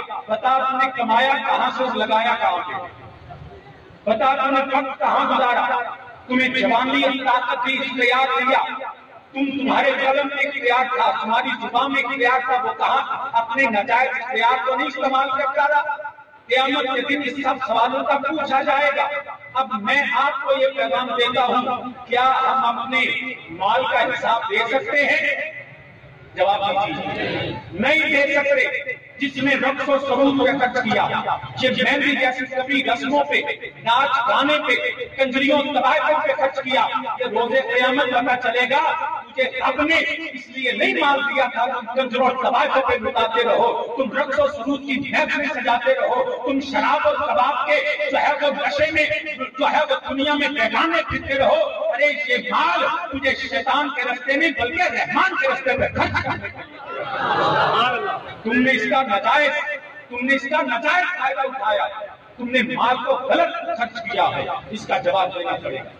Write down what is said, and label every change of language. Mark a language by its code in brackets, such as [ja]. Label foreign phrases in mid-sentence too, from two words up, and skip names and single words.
[ur] بتا تم نے کمایا کہاں سے، لگایا کہاں پہ، بتا تم نے وقت کہاں گزارا، تمہیں جوانی طاقت بھی اختیار دیا، تمہارے قلم میں اختیار تھا، تمہاری زبان میں اختیار تھا، وہ کہاں اپنے نجائز اختیار کو نہیں استعمال کرتا رہا۔ قیامت کے دن اس سب سوالوں کا پوچھا جائے گا۔ اب میں آپ کو یہ پیغام دیتا ہوں، کیا ہم اپنے مال کا حساب دے سکتے ہیں؟ جواب دیجیے، نہیں دے سکتے۔ جس نے رقص و سرود پہ خرچ کیا، یہ مہندی جیسی کبھی رسموں پہ، ناچ گانے پہ، کنجریوں طوائفوں پہ خرچ کیا، یہ روز قیامت پتہ چلے گا تجھے رب نے اس لیے نہیں مال دیا تھا تم کنجروں اور طوائفوں پہ لٹاتے رہو، تم رقص و سرود کی محفلیں سجاتے رہو، تم شراب اور کباب کے جو ہے وہ نشے میں جو ہے وہ دنیا میں بیگانے پھرتے رہو۔ ارے یہ مال تجھے شیطان کے رستے میں بلکہ رحمان کے رستے پہ خرچ کرنے کے لیے، تم نے اس کا نجائز فائدہ اٹھایا، تم نے مال کو غلط خرچ کیا ہے، اس کا جواب دینا پڑے گا۔